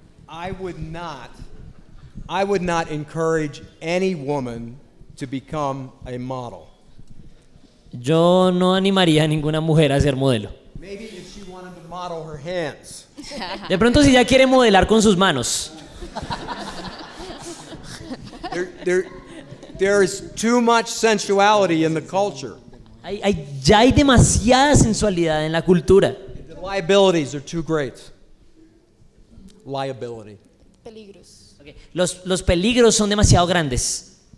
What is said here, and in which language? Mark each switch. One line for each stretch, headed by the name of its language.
English: I would not encourage any woman to become a model.
Spanish: Yo no animaría a ninguna mujer a ser modelo.
English: Maybe if she wanted to model her hands.
Spanish: De pronto si ya quiere modelar con sus manos.
English: There is too much sensuality in the culture.
Spanish: Ya hay demasiada sensualidad en la cultura.
English: The liabilities are too great. Liability.
Spanish: Peligros.
English: Okay.
Spanish: Los peligros son demasiado grandes.